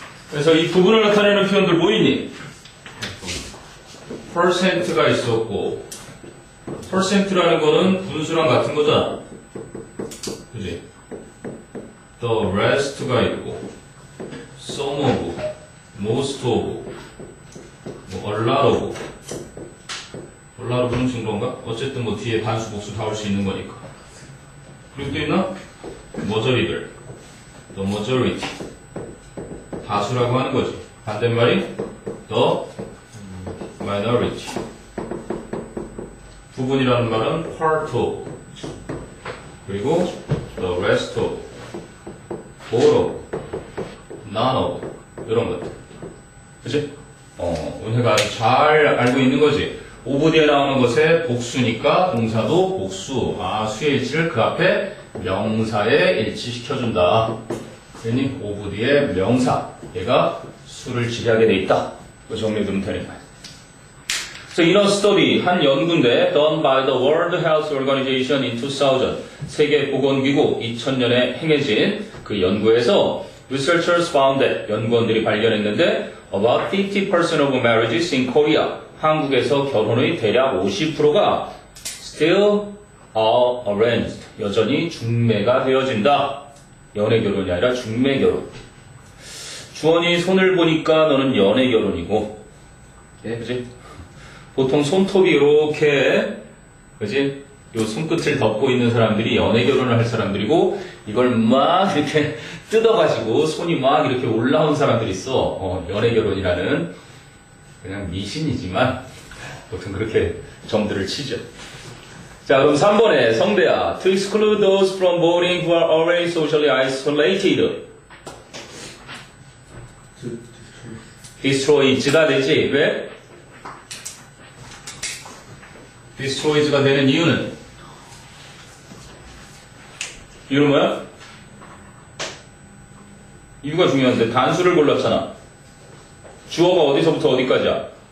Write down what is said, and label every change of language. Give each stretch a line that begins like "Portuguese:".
Korean: 그래서 이 부분을 나타내는 표현들 뭐 있니? percent가 있었고, percent라는 거는 분수랑 같은 거잖아. 그지? the rest가 있고, some of, most of, 뭐 a lot of. a lot of는 지금 그런가? 어쨌든 뭐 뒤에 반수, 복수 다 올 수 있는 거니까. 그리고 또 있나? majority들. the majority. 다수라고 하는 거지. 반대말이 the minority. 부분이라는 말은 part of. 그리고 the rest of, all of, none of 이런 것들. 그치? 은혜가 아주 잘 알고 있는 거지. 오브 뒤에 나오는 것의 복수니까 동사도 복수. 수의 일치를 그 앞에 명사에 일치시켜준다. 그러니 오브 뒤에 명사. 얘가 수를 지휘하게 돼 있다. 그 정리해 두면 되는 거야.
English: So in a study,
Korean: 한 연구인데
English: done by the World Health Organization in 2000,
Korean: 세계보건기구 2000년에 행해진 그 연구에서
English: researchers found that
Korean: 연구원들이 발견했는데
English: about 50% of marriages in Korea,
Korean: 한국에서 결혼의 대략 50%가
English: still are arranged,
Korean: 여전히 중매가 되어진다. 연애 결혼이 아니라 중매 결혼. 주원이 손을 보니까 너는 연애 결혼이고, 예? 그지? 보통 손톱이 이렇게, 그지? 요 손끝을 덮고 있는 사람들이 연애 결혼을 할 사람들이고 이걸 막 이렇게 뜯어가지고 손이 막 이렇게 올라온 사람들이 있어. 연애 결혼이라는 그냥 미신이지만 보통 그렇게 점들을 치죠. 자, 그럼 3번에 성대야.
English: To exclude those from voting who are already socially isolated.
Korean: destroys가 되지. 왜? destroys가 되는 이유는 뭐야? 이유가 중요한데 단수를 골랐잖아. 주어가 어디서부터 어디까지야?